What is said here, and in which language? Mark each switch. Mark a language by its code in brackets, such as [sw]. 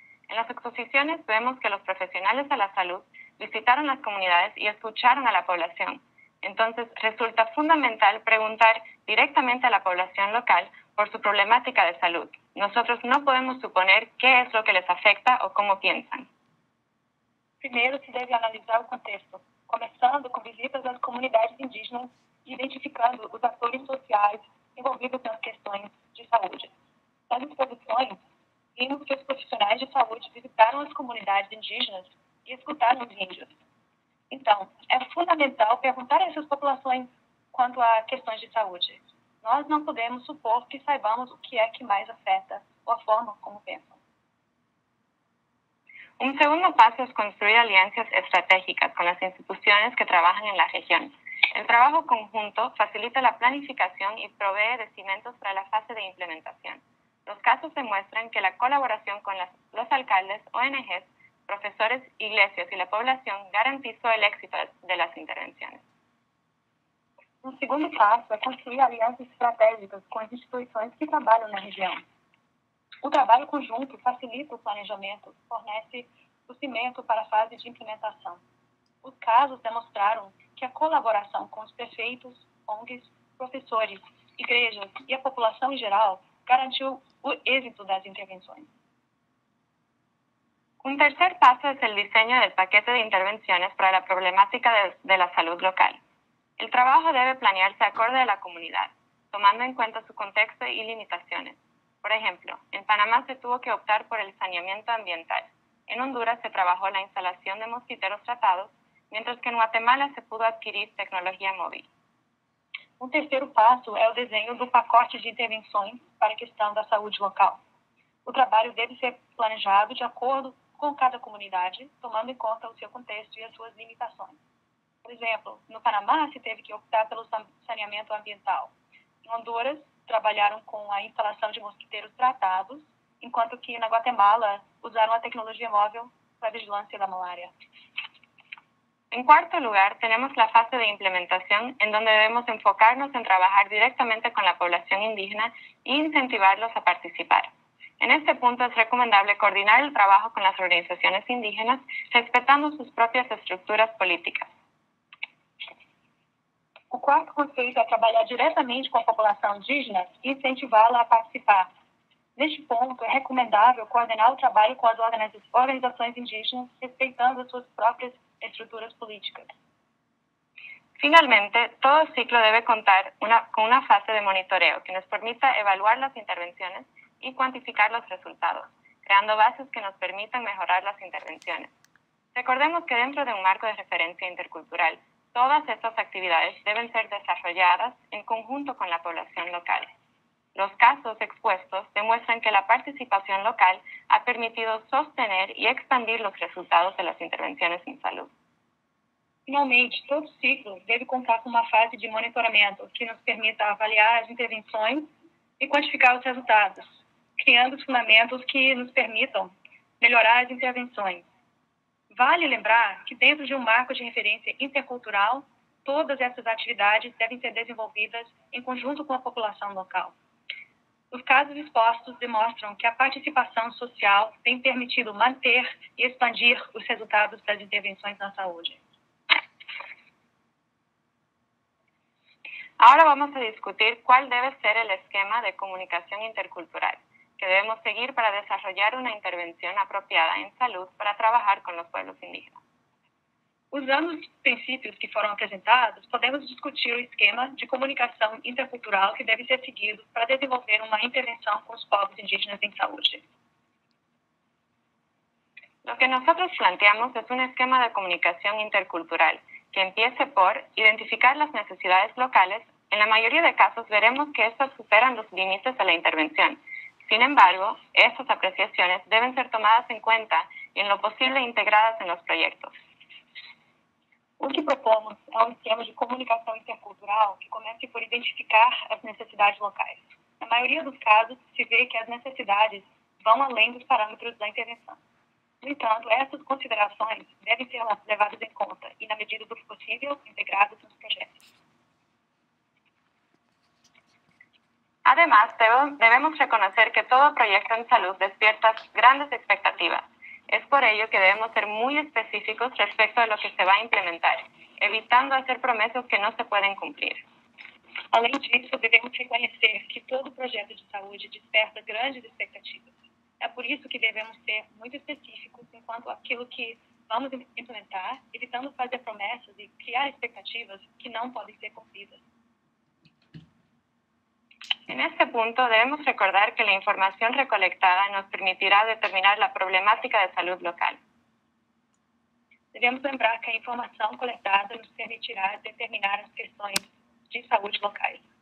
[es] En las exposiciones vemos que los profesionales de la salud visitaron las comunidades y escucharon a la población. Entonces, resulta fundamental preguntar directamente a la población local por su problemática de salud. Nosotros no podemos suponer qué es lo que les afecta o cómo piensan. [pt] Primeiro, se deve analisar o contexto, começando com visitas às comunidades indígenas e identificando os atores sociais envolvidos nas questões de saúde. Nas exposições, vimos que os profissionais de saúde visitaram as comunidades indígenas e escutaram os índios. Então, é fundamental perguntar a essas populações quanto a questões de saúde. Nós não podemos supor que saibamos o que é que mais afeta ou a forma como pensam. [es] Un segundo paso es construir alianzas estratégicas con las instituciones que trabajan en la región. El trabajo conjunto facilita la planificación y provee de cimientos para la fase de implementación. Los casos demuestran que la colaboración con los alcaldes, ONGs, profesores, iglesias y la población garantizó el éxito de las intervenciones. [pt] Um segundo passo é construir alianças estratégicas com as instituições que trabalham na região. O trabalho conjunto facilita o planejamento, fornece o cimento para a fase de implementação. Os casos demonstraram que a colaboração com os prefeitos, ONGs, professores, igrejas e a população em geral garantiu o êxito das intervenções. [es] Un tercer paso es el diseño del paquete de intervenciones para la problemática de la salud local. El trabajo debe planearse acorde a la comunidad, tomando en cuenta su contexto y limitaciones. Por ejemplo, en Panamá se tuvo que optar por el saneamiento ambiental. En Honduras se trabajó la instalación de mosquiteros tratados, mientras que en Guatemala se pudo adquirir tecnología móvil. [pt] Um terceiro passo é o desenho do pacote de intervenções para a questão da saúde local. O trabalho deve ser planejado de acordo com cada comunidade, tomando em conta o seu contexto e as suas limitações. Por exemplo, no Panamá se teve que optar pelo saneamento ambiental. Em Honduras, trabalharam com a instalação de mosquiteiros tratados, enquanto que na Guatemala usaram a tecnologia móvel para a vigilância da malária. [es] En cuarto lugar, tenemos la fase de implementación, en donde debemos enfocarnos en trabajar directamente con la población indígena e incentivarlos a participar. En este punto es recomendable coordinar el trabajo con las organizaciones indígenas, respetando sus propias estructuras políticas. [pt] O quarto conceito é trabalhar diretamente com a população indígena e incentivá-la a participar. Neste ponto, é recomendável coordenar o trabalho com as organizações indígenas, respeitando as suas próprias estruturas políticas. [es] Finalmente, todo ciclo debe contar con una fase de monitoreo que nos permita evaluar las intervenciones y cuantificar los resultados, creando bases que nos permitan mejorar las intervenciones. Recordemos que dentro de un marco de referencia intercultural, todas estas actividades deben ser desarrolladas en conjunto con la población local. Los casos expuestos demuestran que la participación local ha permitido sostener y expandir los resultados de las intervenciones en salud. [pt] Finalmente, todo ciclo deve contar com uma fase de monitoramento que nos permita avaliar as intervenções e quantificar os resultados, criando os fundamentos que nos permitam melhorar as intervenções. Vale lembrar que dentro de um marco de referência intercultural, todas essas atividades devem ser desenvolvidas em conjunto com a população local. Os casos expostos demonstram que a participação social tem permitido manter e expandir os resultados das intervenções na saúde. [es] Ahora vamos a discutir cuál debe ser el esquema de comunicación intercultural que debemos seguir para desarrollar una intervención apropiada en salud para trabajar con los pueblos indígenas. [pt] Usando os princípios que foram apresentados, podemos discutir o esquema de comunicação intercultural que deve ser seguido para desenvolver uma intervenção com os povos indígenas em saúde. [es] Lo que nosotros planteamos es un esquema de comunicación intercultural que empiece por identificar las necesidades locales. En la mayoría de casos veremos que estas superan los límites de la intervención. Sin embargo, estas apreciaciones deben ser tomadas en cuenta y en lo posible integradas en los proyectos. [pt] O que propomos é um esquema de comunicação intercultural que comece por identificar as necessidades locais. Na maioria dos casos, se vê que as necessidades vão além dos parâmetros da intervenção. No entanto, essas considerações devem ser levadas em conta e, na medida do possível, integradas nos projetos. [es] Además, debemos reconocer que todo proyecto en salud despierta grandes expectativas. Es por ello que debemos ser muy específicos respecto a lo que se va a implementar, evitando hacer promesas que no se pueden cumplir. [pt] Além disso, devemos reconhecer que todo projeto de saúde desperta grandes expectativas. É por isso que devemos ser muito específicos enquanto àquilo que vamos implementar, evitando fazer promessas e criar expectativas que não podem ser cumpridas. [es] En este punto, debemos recordar que la información recolectada nos permitirá determinar la problemática de salud local. [pt] Devemos lembrar que a informação coletada nos permitirá determinar as questões de saúde locais.